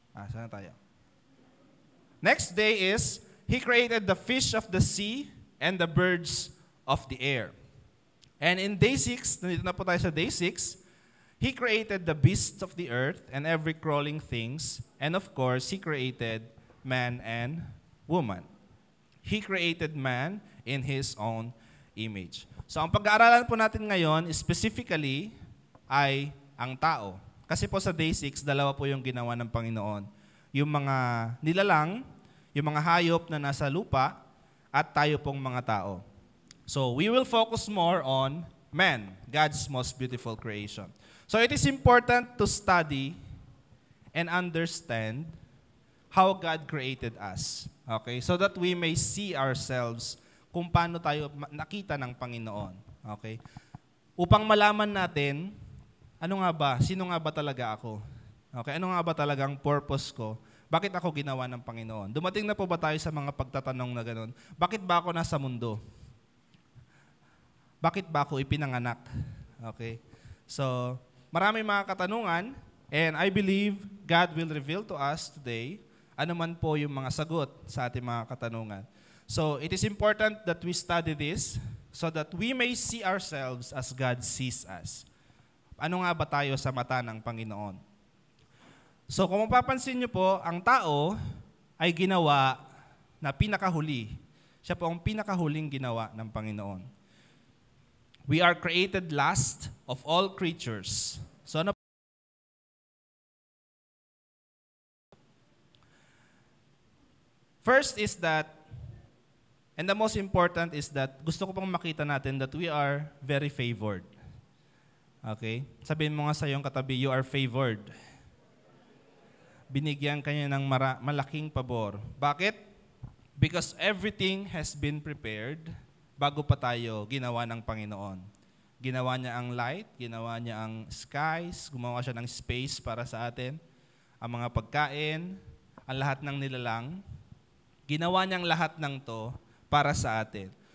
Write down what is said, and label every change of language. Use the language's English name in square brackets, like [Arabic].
[Filipino] saan tayo? [English] Next day is, He created the fish of the sea and the birds of the air. And in day 6, [Filipino] nandito na po tayo sa day 6, [English] He created the beasts of the earth and every crawling things. And of course, He created man and woman. He created man in His own image. [Filipino] So ang pag-aaralan po natin ngayon, specifically, ay ang tao. Kasi po sa day 6, dalawa po yung ginawa ng Panginoon. Yung mga nilalang, yung mga hayop na nasa lupa, at tayo pong mga tao. [English] So we will focus more on man, God's most beautiful creation. So it is important to study and understand how God created us. Okay? So that we may see ourselves [Filipino] kung paano tayo nakita ng Panginoon. [English] Okay? [Filipino] Upang malaman natin, ano nga ba? Sino nga ba talaga ako? Okay? Ano nga ba talagang purpose ko? Bakit ako ginawa ng Panginoon? Dumating na po ba tayo sa mga pagtatanong na gano'n? Bakit ba ako nasa mundo? Bakit ba ako ipinanganak? Okay? So, maraming mga katanungan, [English] and I believe God will reveal to us today [Filipino] ano man po yung mga sagot sa ating mga katanungan. [English] So, it is important that we study this so that we may see ourselves as God sees us. [Filipino] Ano nga ba tayo sa mata ng Panginoon? So, kung mapapansin niyo po, ang tao ay ginawa na pinakahuli. Siya po ang pinakahuling ginawa ng Panginoon. [English] We are created last of all creatures. So, ano? First is that, and the most important is that, [Filipino] gusto ko pong makita natin [English] that we are very favored. Okay? [Filipino] Sabihin mo nga sa iyong katabi, [English] you are favored. [Filipino] Binigyan kanya ng malaking pabor. Bakit? [English] Because everything has been prepared [Filipino] bago pa tayo ginawa ng Panginoon. Ginawa niya ang light, ginawa niya ang skies, gumawa siya ng space para sa atin, ang mga pagkain, ang lahat ng nilalang. Ginawa niyang lahat ng to para sa atin.